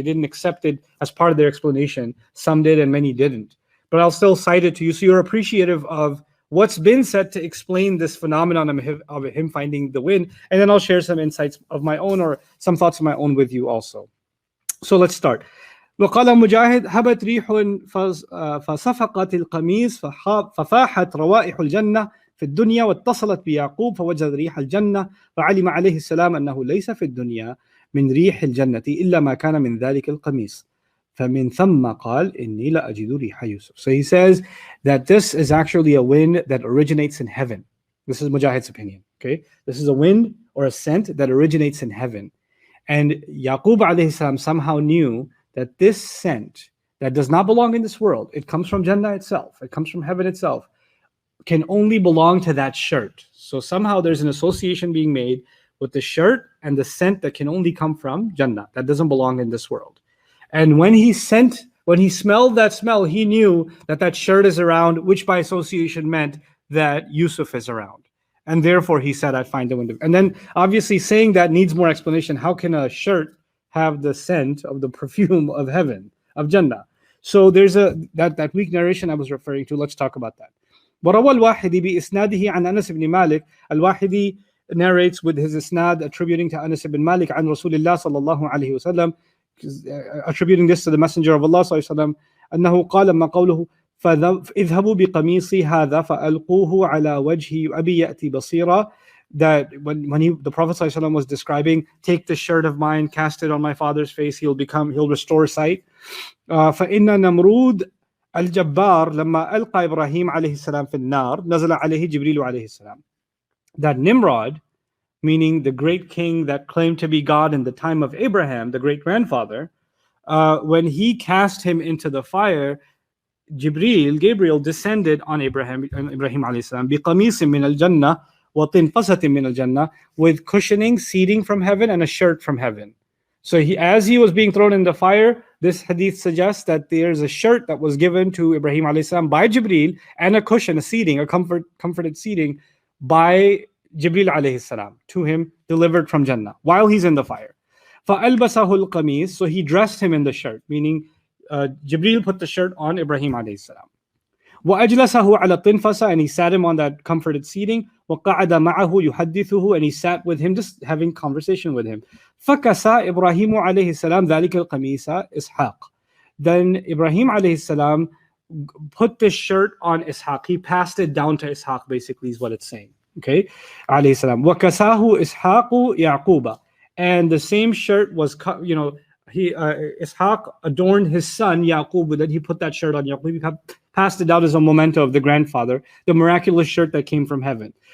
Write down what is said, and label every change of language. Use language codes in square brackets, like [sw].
[en] They didn't accept it as part of their explanation. Some did and many didn't. But I'll still cite it to you so you're appreciative of what's been said to explain this phenomenon of him finding the wind. And then I'll share some insights of my own or some thoughts of my own with you also. So let's start. [ar] وقال مجاهد هبت ريح فصفقت القميص ففاحت روائح الجنة في الدنيا واتصلت بيعقوب فوجد ريح الجنة فعلم عليه السلام أنه ليس في الدنيا من ريح الجنة إلا ما كان من ذلك القميص فمن ثم قال إني لا أجد ريح يوسف. [en] So he says that this is actually a wind that originates in heaven. This is Mujahid's opinion. Okay, this is a wind or a scent that originates in heaven, and Yaqub alayhi salam somehow knew that this scent that does not belong in this world, it comes from Jannah itself, it comes from heaven itself, can only belong to that shirt. So somehow there's an association being made with the shirt and the scent that can only come from Jannah, that doesn't belong in this world. And when he smelled that smell, he knew that shirt is around, which by association meant that Yusuf is around. And therefore he said, I find the wind. And then obviously saying that needs more explanation. How can a shirt have the scent of the perfume of heaven, of Jannah? So there's that weak narration I was referring to. Let's talk about that. [ar] وروى الواحدي بإسناده عن أنس بن مالك. الواحدي [en] narrates with his isnad attributing to Anas ibn Malik [ar] عن رسول الله صلى الله عليه وسلم, [en] attributing this to the Messenger of Allah [ar] صلى الله عليه وسلم, أنه قال ما قوله اذهبوا بقميصي هذا فألقوه على وجه أبي يأتي بصيرا. [en] That when the Prophet ﷺ was describing, take the shirt of mine, cast it on my father's face, he'll restore sight. [ar] فإن نمرود الجبار لما ألقى إبراهيم عليه السلام في النار نزل عليه جبريل عليه السلام. [en] That Nimrod, meaning the great king that claimed to be God in the time of Abraham, the great grandfather, when he cast him into the fire, Gabriel descended on Ibrahim alayhi salam [ar] بقميص من الجنة وطنفسة من الجنة, [en] with cushioning, seating from heaven, and a shirt from heaven. So as he was being thrown in the fire, this hadith suggests that there's a shirt that was given to Ibrahim alayhi salam by Jibreel, and a cushion, a seating, a comforted seating by Jibreel alayhi salam to him, delivered from Jannah while he's in the fire. [ar] فَأَلْبَسَهُ الْقَمِيص, [en] so he dressed him in the shirt, meaning Jibreel put the shirt on Ibrahim alayhi salam. [ar] وأجلسه على الطنفسة, [en] and he sat him on that comforted seating. [ar] وقعد معه يحدثه, [en] and he sat with him, just having conversation with him. [ar] فكسى إبراهيم عليه السلام ذلك القميص إسحاق. [en] Then Ibrahim alayhi salam put this shirt on Ishaq. He passed it down to Ishaq, basically is what it's saying. Okay, alayhi salam. [ar] وكساه إسحاق يعقوب, [en] and the same shirt was, Ishaq adorned his son Yaqub with it. He put that shirt on Yaqub. He passed it down as a memento of the grandfather, the miraculous shirt that came from heaven.